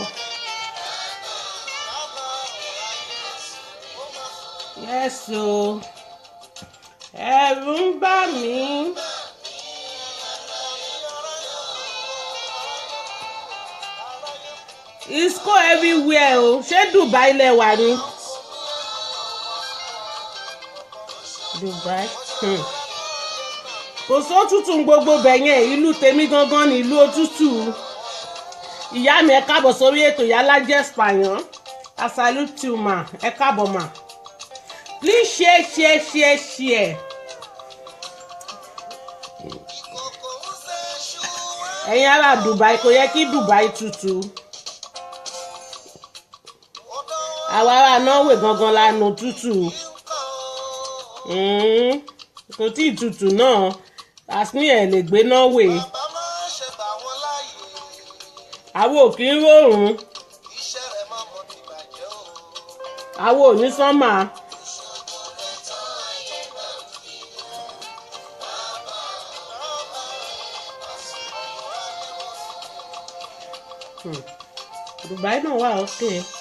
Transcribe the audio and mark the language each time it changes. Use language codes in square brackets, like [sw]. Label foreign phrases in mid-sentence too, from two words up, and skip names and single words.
[yo] Yẹ́sò ẹ̀rù ń bà mí. [en] It's cold everywhere o. [yo] Ṣé Dubai lẹ wà ní? Dubai. Kò sótútù gbogbo bẹ̀yẹn ìlú tèmi gangan ní ìlú òtútù ìyá mi ẹ káàbọ̀ sórí ètò Ìyálájé Espanyol [en] I salute you ma [yo] ẹ káàbọ̀ ma [en] please share [yo] ẹ̀yin ará Dubai kò yẹ kí Dubai tutù àwa ará Norway gangan la nù tutù kò tí ì tutù náà àsìní ẹ̀ lè gbé Norway àwọn ò kí ń rọrùn àwọn ò ní sánmà Dubai náà wà okay.